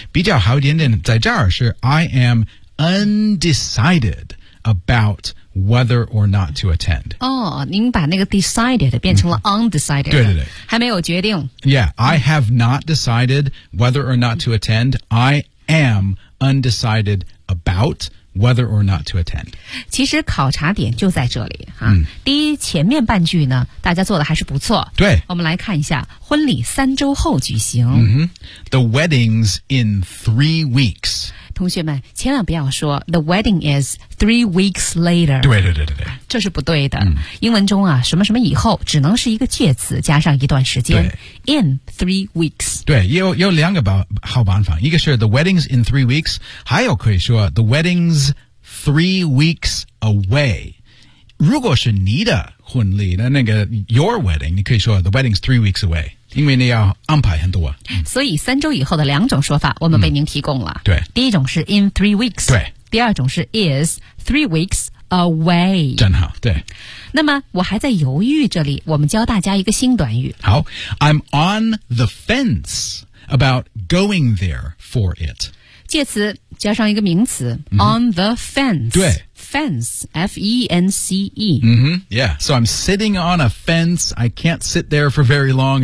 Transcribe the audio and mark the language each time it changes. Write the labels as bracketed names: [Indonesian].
[Chinese] 比较好一点点在这儿是 [English] I am undecided about whether or not to attend. [Chinese] 哦、您把那个 decided 变成了 undecided.、对对对。还没有决定。 [English] Yeah, I have not decided whether or not to attend. I am undecided about whether or not to attend. [Chinese] 其实考察点就在这里。第一前面半句呢大家做的还是不错。对。我们来看一下婚礼3周后举行。 [English] The wedding's in 3 weeks. [Chinese] 同学们千万不要说 [English] The wedding is 3 weeks later [Chinese] 对对对对这是不对的、英文中啊什么什么以后只能是一个介词加上一段时间 [English] In 3 weeks [Chinese] 对 有两个好办法一个是 [English] The wedding's in 3 weeks [Chinese] 还有可以说 [English] The wedding's 3 weeks away [Chinese] 如果是你的婚礼的那个 [English] Your wedding [Chinese] 你可以说 The wedding's 3 weeks away因为你要安排很多、所以3周以后的2种说法我们为您提供了、对第一种是 [English] in 3 weeks [Chinese] 对第二种是 [English] is 3 weeks away [Chinese] 真好对那么我还在犹豫这里我们教大家一个新短语好 [English] I'm on the fence about going there for it [Chinese] 介词加上一个名词、on the fence 对 [English] Fence, F-E-N-C-E. Yeah, so I'm sitting on a fence. I can't sit there for very long.